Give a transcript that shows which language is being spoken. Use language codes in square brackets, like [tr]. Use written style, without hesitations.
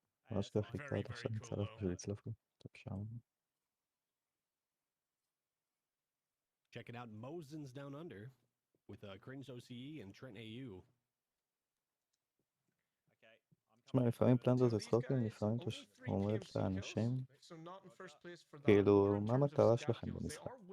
[he] ממש לא חיכה עד עכשיו מצטרף בשביל לצלוף לו. [en] Checking out Mosen's Down Under with Cringe OCE and Trent AU. [he] תשמע, לפעמים פלנזו זה צחוקים, לפעמים אתה אומרת לאנשים, כאילו, מה המטרה שלכם במשחק?